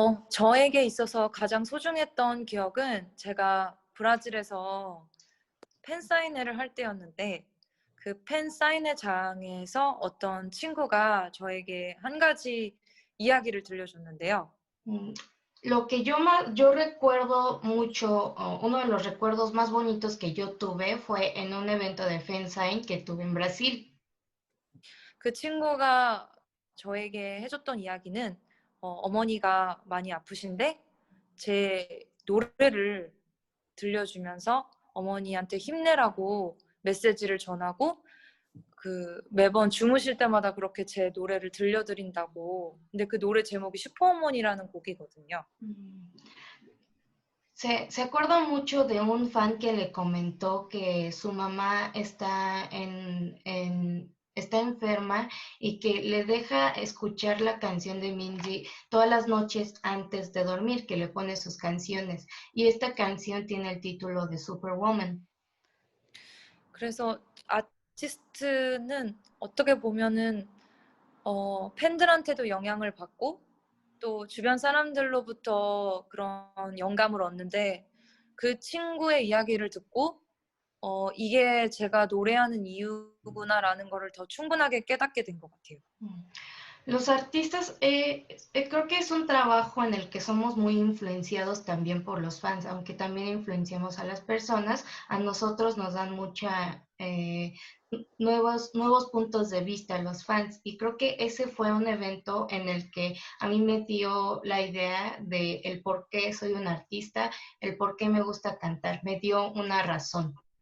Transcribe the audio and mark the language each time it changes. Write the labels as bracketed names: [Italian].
[Korean] 저에게 있어서 가장 소중했던 기억은 제가 브라질에서 팬사인회를 할 때였는데 그 팬사인회장에서 어떤 친구가 저에게 한 가지 이야기를 들려줬는데요. [Spanish] Lo que yo recuerdo mucho, uno de los recuerdos más bonitos que yo tuve fue en un evento de Fansign que tuve en Brasil. [Korean] 그 친구가 저에게 해줬던 이야기는 어머니가 많이 아프신데 제 노래를 들려주면서 어머니한테 힘내라고 메시지를 전하고 그 매번 주무실 때마다 그렇게 제 노래를 들려드린다고. 근데 그 노래 제목이 슈퍼어머니라는 곡이거든요. [Spanish] Se acuerda mucho de un fan que le comentó que su mamá está enferma y que le deja escuchar la canción de Minzy todas las noches antes de dormir, que le pone sus canciones. Y esta canción tiene el título de Superwoman. [Korean] 그래서 아티스트는 어떻게 보면은 팬들한테도 영향을 받고 또 주변 사람들로부터 그런 영감을 얻는데 그 친구의 이야기를 듣고 이게 제가 노래하는 이유구나라는 거를 더 충분하게 깨닫게 된 것 같아요. [Spanish] Los artistas, creo que es un trabajo en el que somos muy influenciados también por los fans, aunque también influenciamos a las personas, a nosotros nos dan nuevos puntos de vista los fans, y creo que ese fue un evento en el que a mí me dio la idea de el por qué soy un artista, el por qué me gusta cantar, me dio una razón.